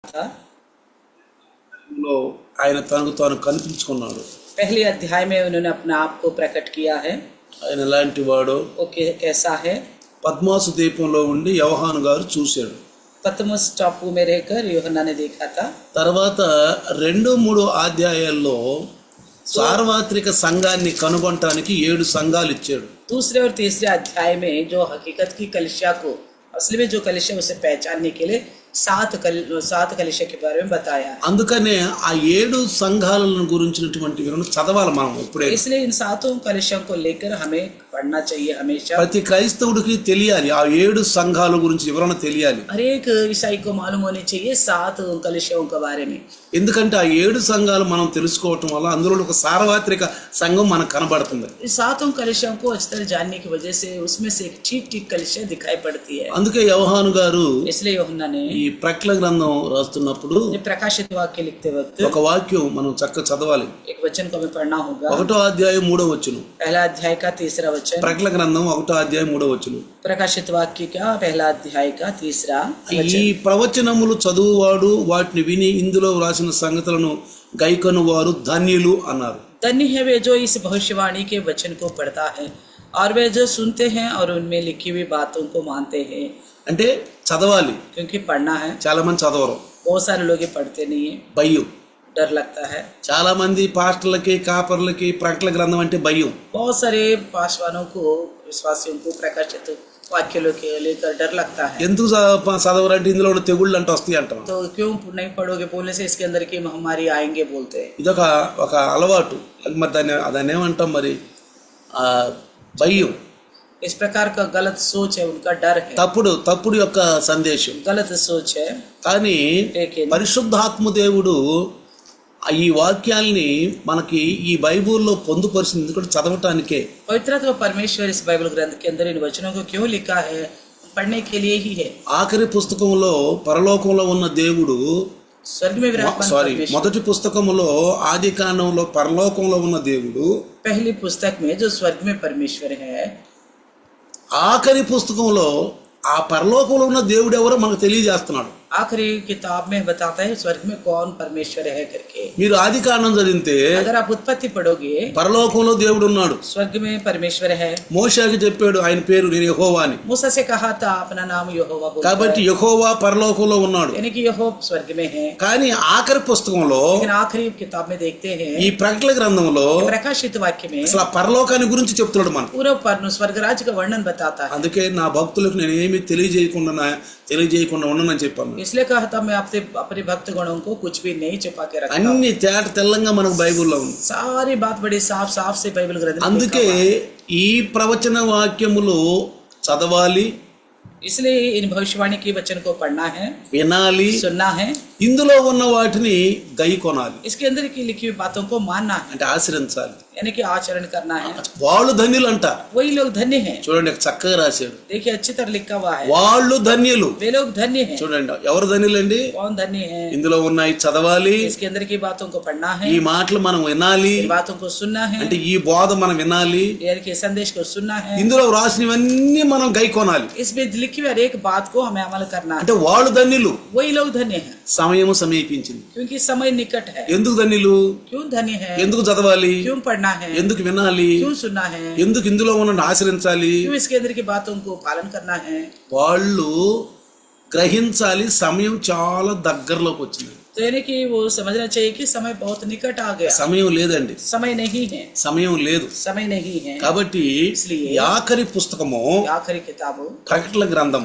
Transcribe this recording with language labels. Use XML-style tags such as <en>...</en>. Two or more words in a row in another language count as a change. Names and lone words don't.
<hi>था।</hi> <te>ఆయన తనకు తాను కనిపించుకున్నాడు.</te> <hi>पहले अध्याय में उन्होंने अपना आप को प्रकट किया है,</hi> <te>ఆయన ఎలాంటి వాడో.</te> <hi>वो कैसा है।</hi> <te>పద్మాసు ద్వీపంలో ఉండి యోహాను గారు చూశాడు.</te> <hi>पतमस टापू में रहकर यूहन्ना ने देखा था।</hi> <te>తర్వాత 2-3 అధ్యాయాల్లో సార్వత్రిక సంఘాన్ని కనుగొనడానికి 7 సంఘాలు ఇచ్చాడు.</te> <hi>दूसरे और तीसरे अध्याय में जो हकीकत की कलिसिया को, असली में जो कलिसिया उसे पहचानने के लिए 7 कलिसिया के बारे में बताया।</hi> <te>అందుకనే ఆ 7 సంఘాలను గురించినటువంటి వివరణ చదవాలి మనం ఇప్పుడే.</te> <hi>इसलिए इन 7 कलिसियों को लेकर हमें पढ़ना चाहिए हमेशा।</hi> <te>ప్రతి క్రైస్తవుడికి తెలియాలి, ఆ 7 సంఘాల గురించి వివరణ తెలియాలి.</te> <hi>हर एक ईसाई को मालूम होनी चाहिए 7 कलिसियों के बारे में।</hi> <te>ఎందుకంటే ఆ 7 సంఘాలు మనం తెలుసుకోవటం వల్ల అందులో ఒక సార్వత్రిక సంఘం మనకు కనబడుతుంది.</te> <hi>इस 7 कलिसियों को अच्छी तरह जानने की वजह से उसमें से एक ठीक कलिसिया दिखाई पड़ती है।</hi> <te>అందుకే యోహాను గారు</te> <hi>इसलिए यूहन्ना ने</hi> <te>ఈ ప్రకటన గ్రంథం రాస్తున్నప్పుడు</te> <hi>प्रकाशित वाक्य लिखते वक्त</hi> <te>ఒక వాక్యం మనం చక్కగా చదవాలి.</te> <hi>एक वचन को हमें पढ़ना होगा।</hi> <te>1వ అధ్యాయం 3వ వచనం.</te> <hi>पहला अध्याय का 3रा वचन।</hi> <te>ప్రకటన గ్రంథం 1వ అధ్యాయం 3వ వచనం.</te> <hi>प्रकाशित वाक्य का पहला अध्याय का 3रा</hi> <te>ఈ</te> <hi>वचन।</hi> <te>ప్రవచనములు చదువువాడు వాటిని విని ఇందులో వ్రాసిన సంగతులను గైకొనువారు ధన్యులు అన్నారు.</te> <hi>धन्य है वे जो इस भविष्यवाणी के वचन को पढ़ता है और वे जो सुनते हैं और उनमें लिखी हुई बातों को मानते हैं।</hi> <te>అంటే చదవాలి.</te> <hi>क्योंकि पढ़ना है।</hi> <te>చాలా మంది చదవరు,</te> <hi>बहुत सारे लोग ये पढ़ते नहीं है,</hi> <te>భయం.</te> <hi>डर लगता है।</hi> <te>చాలా మంది పాస్టర్లకి కాపర్లకి ప్రకటన గ్రంథం అంటే భయం.</te> <hi>बहुत सारे पासवानों को, विश्वासियों को प्रकाशित वाक्यों के लेकर डर लगता है।</hi> <te>ఎందుకు చదవరంటే ఇందులో తెగుళ్ళు అంటే వస్తాయి అంటాం.</te> <hi>तो क्यों नहीं पढ़ोगे बोलने से इसके अंदर की महामारी आएंगे बोलते हैं।</hi> <te>ఇదొక అలవాటు. మరి దాన్ని ఏమంటాం మరి, భయం.</te> <hi>इस प्रकार का गलत सोच है, उनका डर है,</hi> <te>తప్పుడు యొక్క సందేశం.</te> <hi>गलत सोच है।</hi> <te>కానీ</te> <hi>लेकिन</hi> <te>పరిశుద్ధాత్మ దేవుడు ఈ వాక్యాల్ని మనకి ఈ బైబిల్లో పొందుపరిచింది ఎందుకంటే చదవటానికే.</te> <hi>पवित्र तो परमेश्वर इस बाइबल ग्रंथ के अंदर इन वचनों को क्यों लिखा है, पढ़ने के लिए ही है।</hi> <te>ఆఖరి పుస్తకంలో పరలోకంలో ఉన్న దేవుడు,</te> <hi>स्वर्ग में विराजमान परमेश्वर,</hi> <te>మొదటి పుస్తకములో ఆదికాండంలో పరలోకంలో ఉన్న దేవుడు,</te> <hi>पहली पुस्तक में जो स्वर्ग में परमेश्वर है,</hi> <te>ఆఖరి పుస్తకంలో ఆ పరలోకంలో ఉన్న దేవుడు ఎవరో మనకు తెలియజేస్తున్నాడు.</te> <hi>आखिरी किताब में बताता है स्वर्ग में कौन परमेश्वर है करके।</hi> <te>మీరు ఆదికాండం చదివితే</te> <hi>अगर आप उत्पत्ति पढ़ोगे,</hi> <te>పరలోకంలో దేవుడు ఉన్నాడు.</te> <hi>स्वर्ग में परमेश्वर है।</hi> <te>మోషేకి చెప్పాడు ఆయన పేరు నేను యెహోవా అని.</te> <hi>मूसा से कहा था अपना नाम यहोवा बोलता</hi> <te>కాబట్టి</te> <hi>है,</hi> <te>యెహోవా పరలోకంలో ఉన్నాడు.</te> <hi>यानी कि यहोवा स्वर्ग में है।</hi> <te>కానీ ఆఖరి పుస్తకంలో</te> <hi>लेकिन आखिरी किताब में देखते हैं,</hi> <te>ఈ ప్రకటన గ్రంథంలో</te> <hi>प्रकाशित वाक्य में</hi> <te>అసలు ఆ పరలోకాన్ని గురించి చెప్తున్నాడు మనకు.</te> <hi>पूरा स्वर्ग राज्य का वर्णन बताता है।</hi> <te>అందుకే నా భక్తులకు నేను ఏమి తెలియజేయకుండా ఉండనని చెప్పాను.</te> <hi>इसलिए कहा था मैं आपसे अपने भक्त गणों को कुछ भी नहीं छुपा के रखता हूं।</hi> <te>అన్ని తేట తెల్లంగా మనకు బైబిల్లో ఉంది.</te> <hi>सारी बात बड़ी साफ से बाइबल ग्रंथ में</hi> <te>అందుకే</te> <hi>लिखा हुआ है।</hi> <te>ఈ ప్రవచన వాక్యములు చదవాలి,</te> <hi>इसलिए इन भविष्यवाणी के वचन को पढ़ना है,</hi> <te>వినాలి,</te> <hi>सुनना है,</hi> <te>ఇందులో ఉన్న వాటిని గైకొనాలి.</te> <hi>इसके अंदर की लिखी हुई बातों को मानना है,</hi> <te>అంటే ఆచరించాలి.</te> <hi>यानी कि आचरण करना है।</hi> <te>వాళ్ళు ధన్యులు అంట.</te> <hi>वही लोग धन्य हैं।</hi> <te>చూడండి చక్కగా రాశాడు,</te> <hi>देखिए अच्छी तरह लिखा हुआ है,</hi> <te>వాళ్ళు ధన్యులు.</te> <hi>वे लोग धन्य हैं।</hi> <te>చూడండి ఎవరు ధన్యులండి,</te> <hi>कौन धन्य है?</hi> <te>ఇందులో ఉన్నాయి చదవాలి,</te> <hi>इसके अंदर की बातों को पढ़ना है,</hi> <te>ఈ మాటలు మనం వినాలి,</te> <hi>इन बातों को सुनना है,</hi> <te>అంటే ఈ బోధ మనం వినాలి,</te> <hi>यानी कि संदेश को सुनना है,</hi> <te>ఇందులో రాసినవన్నీ మనం గైకొనాలి.</te> <hi>इसमें लिखी हुई हर एक बात को हमें अमल करना है।</hi> <te>అంటే వాళ్ళు ధన్యులు.</te> <hi>वही लोग धन्य हैं,</hi> <te>సమయము సమీపించింది.</te> <hi>क्योंकि समय निकट है।</hi> <te>ఎందుకు ధన్యులు,</te> <hi>क्यों धन्य है?</hi> <te>ఎందుకు చదవాలి,</te> <hi>क्यों पढ़ना है?</hi> <te>ఎందుకు వినాలి,</te> <hi>क्यों सुनना है?</hi> <te>ఎందుకు ఇందులో ఉన్న ఆచరించాలి,</te> <hi>क्यों इसके अंदर की बातों को पालन करना है?</hi> <te>వాళ్ళు గ్రహించాలి. సమయం చాలా దగ్గరలోకి వచ్చింది.</te> <hi>तो यानी कि वो समझना चाहिए कि समय बहुत निकट आ गया।</hi> <te>సమయం లేదండి,</te> <hi>समय नहीं है,</hi> <te>సమయం లేదు.</te> <hi>समय नहीं है।</hi> <te>కాబట్టి</te> <hi>इसलिए</hi> <te>ఈ ఆఖరి పుస్తకము</te> <hi>आखिरी किताब</hi> <te>ప్రకటన గ్రంథం.</te>